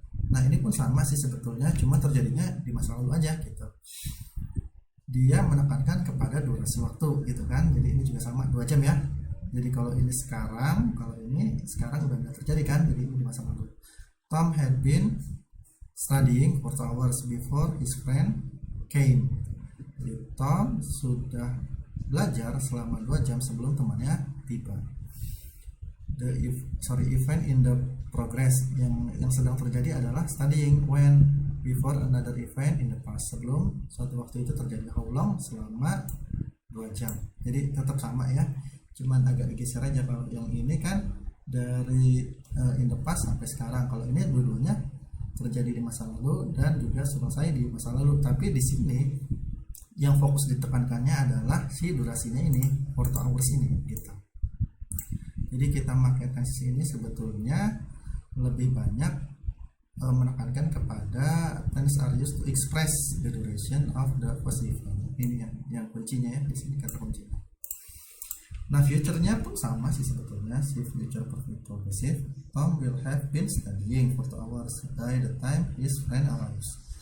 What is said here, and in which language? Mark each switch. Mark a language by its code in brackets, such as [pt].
[id] Nah, ini pun sama sih sebetulnya, cuma terjadinya di masa lalu aja gitu. Dia menekankan kepada durasi waktu gitu kan. Jadi ini juga sama 2 jam ya. Jadi kalau ini sekarang udah nggak terjadi kan, jadi ini di masa lalu. [en] Tom had been studying for 2 hours before his friend came. [id] Jadi Tom sudah belajar selama 2 jam sebelum temannya tiba. [en] Event in the progress, [id] yang sedang terjadi adalah [en] studying when, before another event in the past, [id] sebelum suatu waktu itu terjadi. [en] How long, [id] selama 2 jam. Jadi tetap sama ya, cuman agak digeser aja. Kalau yang ini kan dari [en] in the past [id] sampai sekarang, kalau ini dua-duanya terjadi di masa lalu dan juga selesai di masa lalu. Tapi di sini yang fokus ditekankannya adalah si durasinya ini, [en] for 2 hours [id] ini gitu. Jadi kita pakai tenses ini sebetulnya lebih banyak menekankan kepada [en] tense are used to express the duration of the first event. [id] Ini yang kuncinya ya, di sini kata kuncinya. Nah, future-nya pun sama sih sebetulnya, si future perfect progressive. [en] Tom will have been studying for 2 hours by the time his friend arrives.